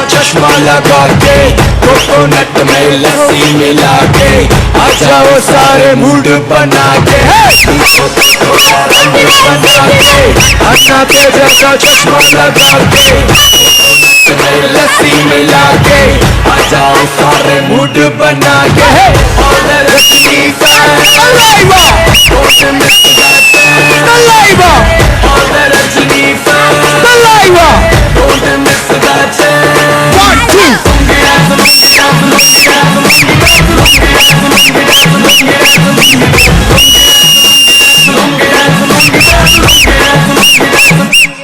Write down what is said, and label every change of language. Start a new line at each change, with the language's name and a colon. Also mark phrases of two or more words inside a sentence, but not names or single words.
Hindi: चश्मा लगा के कोकोनट में लस्सी मिला के आ जाओ सारे मूड बना के थोड़ा राउंड बना के अन्ना के जैसा चश्मा लगा के कोकोनट में लस्सी मिला के आ जाओ सारे मूड बना के
English: All the Rajni fans, don't miss that chance. All the Rajni fans, don't miss that chance. 1, 2. Lungi dance, lungi dance, lungi dance, lungi dance, lungi dance, lungi dance, lungi dance, lungi dance, lungi dance, lungi dance, lungi dance, lungi dance.